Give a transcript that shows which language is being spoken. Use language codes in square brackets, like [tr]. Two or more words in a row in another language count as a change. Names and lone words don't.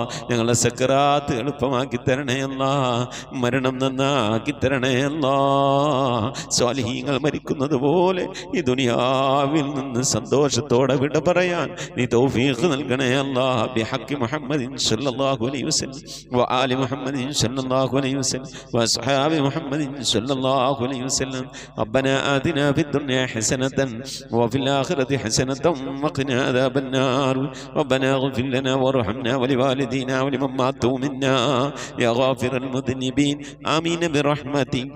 [ml] ഞങ്ങളെ സക്കറാത്ത് എളുപ്പമാക്കി തരണേ അല്ലാഹ്. മരണം നന്നാക്കി തരണേ അല്ലാഹ്. സ്വാലിഹീങ്ങൾ മരിക്കുന്നത് പോലെ ഈ ദുനിയാവിൽ നിന്ന് സന്തോഷത്തോടെ വിട പറയാൻ നീ തൗഫീഖ് നൽകണേ അല്ലാഹ്. [ar] بحق محمد صلى الله عليه وسلم وسلم وآل محمد صلى الله عليه وسلم وأصحاب محمد صلى الله عليه وسلم ربنا آتنا في الدنيا حسنة وفي الآخرة حسنة وقنا عذاب النار ربنا اغفر لنا وارحمنا ولوالدينا ولمن ماتوا منا يا غافر المذنبين آمين برحمتك